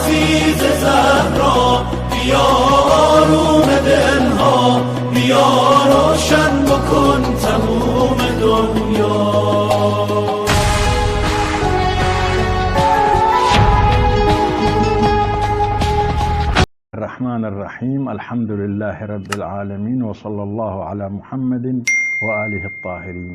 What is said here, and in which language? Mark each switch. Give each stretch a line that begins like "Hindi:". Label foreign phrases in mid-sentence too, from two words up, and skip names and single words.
Persian: عزیز زهرا، بیا آروم دلها، بیا روشن بکن تموم دنیا.
Arabic: الرحمن الرحیم الحمد للہ رب العالمین وصلی اللہ علی محمد وآلہ الطاہرین۔